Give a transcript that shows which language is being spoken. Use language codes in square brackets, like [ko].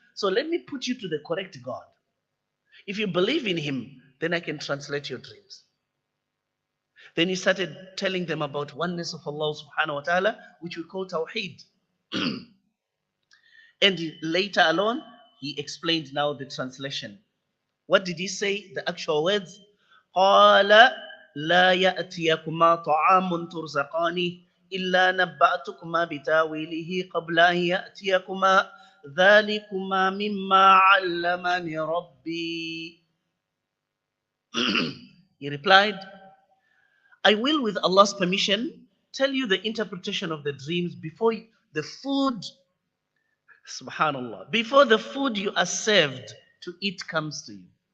[en] So let me put you to the correct God. If you believe in him, then I can translate your dreams. Then he started telling them about oneness of Allah subhanahu wa ta'ala, which we call Tawheed. And later alone, he explained now the translation. What did he say? The actual words. [ar] قال لا يأتيكما طعام ترزقانه إلا نبأتكما بتاويله قبل أن يأتيكما ذلكما مما علمني ربي. [en] He replied, I will, with Allah's permission, tell you the interpretation of the dreams before the food, subhanallah, before the food you are served to eat comes to you.